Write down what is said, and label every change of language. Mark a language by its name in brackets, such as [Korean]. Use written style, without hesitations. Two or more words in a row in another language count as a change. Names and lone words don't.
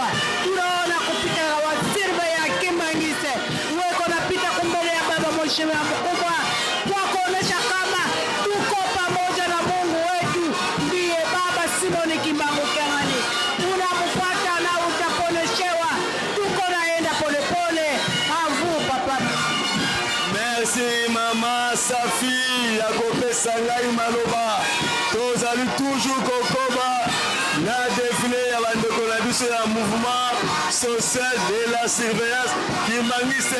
[Swahili] Tunaona kupita wasirbe ya Kimbangise weko napita kumbele ya baba mheshimiwa mkubwa kwa kuonesha kama tuko pamoja na Mungu wetu ndiye baba Simon Kimbangu Kiangani. Unamfuata na utaponeshewa, tuko naenda polepole avu papa. [Lingala] Merci mama Safi ya kopesa ngai maloba tozali toujours kokoba na défilé ya bandeko na biso ya [French] mouvement social de la surveillance [Lingala] Kimbangise.